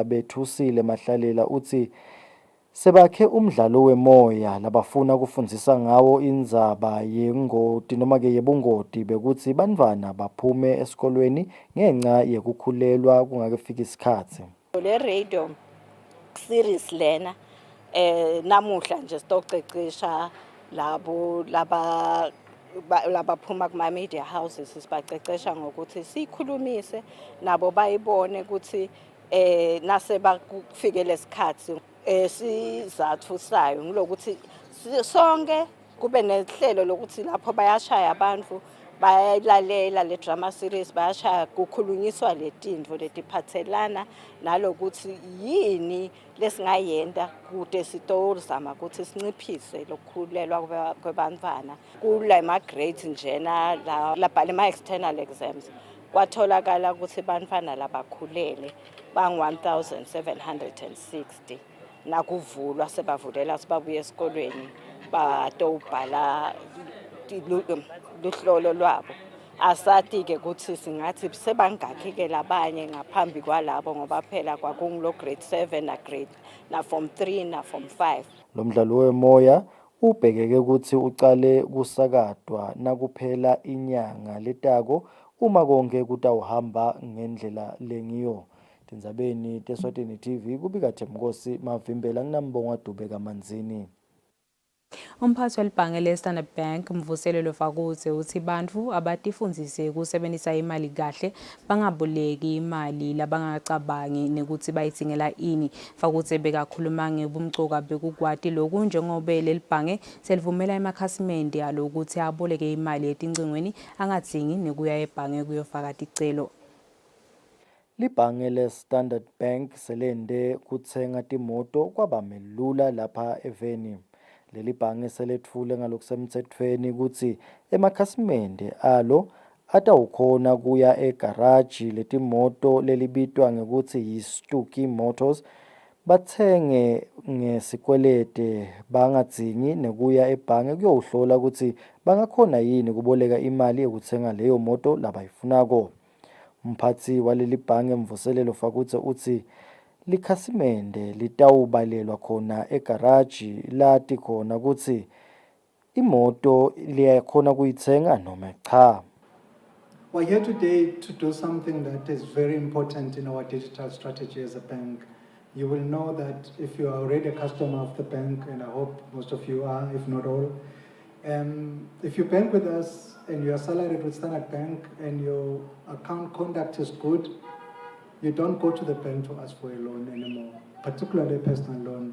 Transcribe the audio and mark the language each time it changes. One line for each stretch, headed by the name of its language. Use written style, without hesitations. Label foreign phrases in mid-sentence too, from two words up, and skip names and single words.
Swati: Bethusile Mahlalela utsi sebakhe umdlalo wemoya labafuna kufundzisa ngawo indzaba yengoti noma ke yebungoti bekutsi bantfwana baphume esikolweni ngenxa yekukhulelwa kungakafiki isikhatsi. Le
English: radio series
Swati: lena namuhla nje sitocecesha labo labaphuma kuma
English: media houses
Swati: sibacecesha ngokuthi sikhulumise nabo bayibone ukuthi nase bakufike lesikhathi sizathu sayo ngilokuthi sonke kube nehlelo lokuthi lapho bayashaya abantu bayayilalela le
English: drama series
Swati: bayashaya kukhulunyiswa letindvo letiphathelana nalokuthi yini lesingayenda kude sitozama ukuthi sinciphise lokukhulelwa kwebantfwana kula ma grades njena labhala ma external exams kwatholakala ukuthi bantfwana labakhulele bang 1760 nakuvulwa sebavulela sibabuye esikolweni batobhala luhlolo lwabo asati ke ukuthi singathi sebangakhi ke labanye ngaphambi kwalabo ngoba phela kwakungilo grade 7 na grade na form 3 na form 5. Lo mdlalo wemoya ubhekeke ukuthi ucale kusakatwa nakuphela inyanga letako uma konke kutawuhamba ngendlela lengiyo. Tindzabeni teSwatini TV kubika Themkosi Mavimbela nginambonga Dube Kamanzini. Umphathi welibhange le-Standard Bank Mvuselelo Fakutse uthi bantfu abatifundzise kusebenzisa imali kahle bangaboleki imali labangacabangi nekuthi bayitsingela ini. Fakutse bekakhuluma ngebumcoka bekukwati lokhu njengobe leli bhange selivumela emakhasimende alo ukuthi aboleke imali etingcingweni angadzingi nekuya ebhange kuyofaka ticelo. Libhange le-Standard Bank selende kutsenga timoto kwabamelula lapha eveni. Leli bhange selethule ngalokusemthethweni ukuthi emakhasimende alo atawukhona kuya egaraji letimoto lelibitwa ngekuthi yi-Stucky Motors bathenge ngesikwelede bangadzingi nekuya ebhange kuyohlola ukuthi bangakhona yini kuboleka imali yokuthenga leyo moto labayifunako. Umphathi waleli bhange Mvuselelo Fakutse uthi likhasimende litawubalelwa khona egaraji lati khona ukuthi imoto liyakhona kuyithenga noma cha.
English: We're here today to do something that is very important in our digital strategy as a bank. You will know that if you are already a customer of the bank, and I hope most of you are, if not all, if you bank with us and you are salaried with Standard Bank and your account conduct is good, you don't go to the bank to ask for a loan anymore, particularly a personal loan.